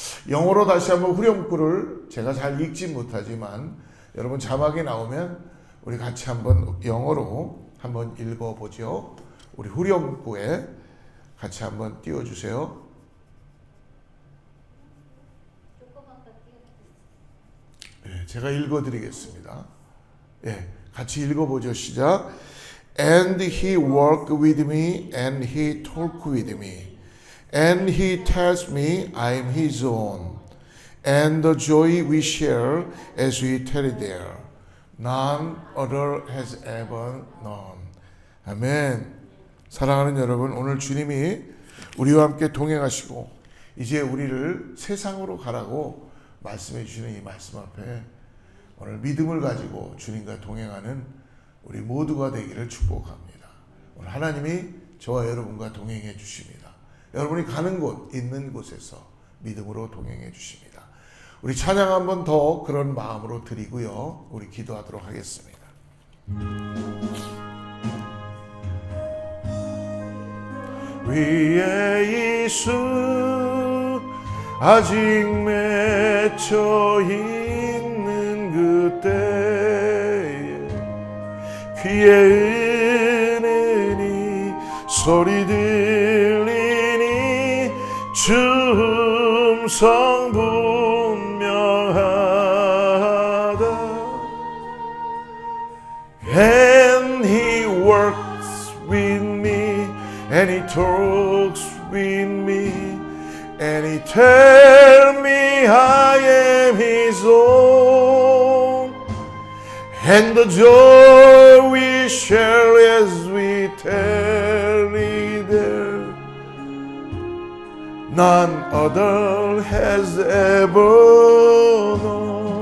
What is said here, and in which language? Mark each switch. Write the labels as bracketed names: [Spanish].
[Korean] 영어로 다시 한번 후렴구를 제가 잘 읽지 못하지만 여러분 자막이 나오면 우리 같이 한번 영어로 한번 읽어보죠. 우리 후렴구에 같이 한번 띄워주세요. 네, 제가 읽어드리겠습니다. 네, 같이 읽어보죠. 시작. [English] And he walked with me and he talked with me and he tells me I am his own and the joy we share as we tarry there none other has ever known. [Korean] 아멘. 사랑하는 여러분, 오늘 주님이 우리와 함께 동행하시고 이제 우리를 세상으로 가라고 말씀해 주시는 이 말씀 앞에 오늘 믿음을 가지고 주님과 동행하는 우리 모두가 되기를 축복합니다. 오늘 하나님이 저와 여러분과 동행해 주십니다. 여러분이 가는 곳, 있는 곳에서 믿음으로 동행해 주십니다. 우리 찬양 한 번 더 그런 마음으로 드리고요. 우리 기도하도록 하겠습니다. 위에 이수 아직 맺혀 있는 그때에 귀에 은은히 소리 들리니 주 음성 분명하다. [English] And he works with me and he talks with me and he tells me I am his own and the joy we share as we tarry there none other has ever known.